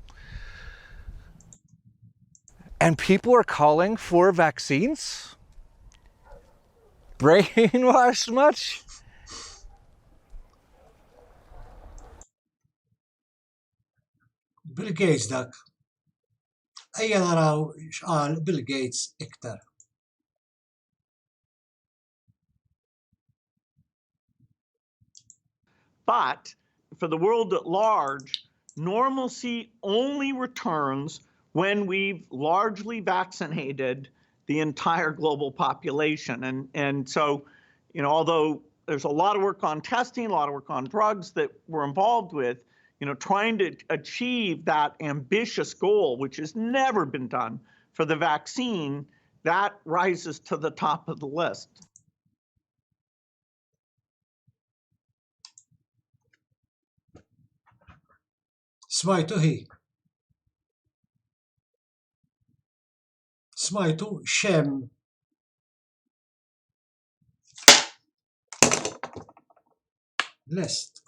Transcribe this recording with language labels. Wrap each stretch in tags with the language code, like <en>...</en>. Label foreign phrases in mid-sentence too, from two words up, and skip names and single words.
<en>And people are calling for vaccines? Brainwashed much?</en> <mt>Bill Gates dak. Ejja naraw x'qal Bill Gates iktar.</mt> <en>But for the world at large, normalcy only returns when we've largely vaccinated the entire global population. And so, although there's a lot of work on testing, a lot of work on drugs that we're involved with, trying to achieve that ambitious goal, which has never been done for the vaccine, that rises to the top of the list.</en> <mt>Smajtu hi. Smajtu xem. Lest.</mt>